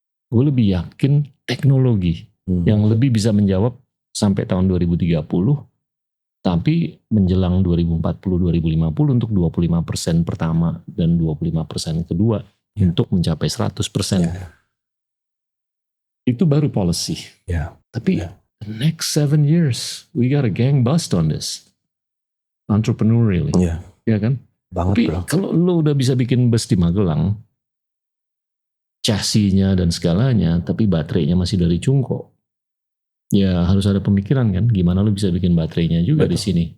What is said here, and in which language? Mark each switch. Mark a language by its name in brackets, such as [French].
[Indonesian] Gue lebih yakin teknologi yang lebih bisa menjawab sampai tahun 2030, tapi menjelang 2040-2050 untuk 25% pertama dan 25% kedua untuk mencapai 100%. Itu baru policy. Tapi [English] the next 7 years, we got a gang bust on this. Entrepreneurially. [Indonesian] Ya kan? Banget, tapi bro. kalau lo udah bisa bikin bus di Magelang, chassis-nya dan segalanya, tapi baterainya masih dari Cungko, ya harus ada pemikiran kan, gimana lo bisa bikin baterainya juga di sini.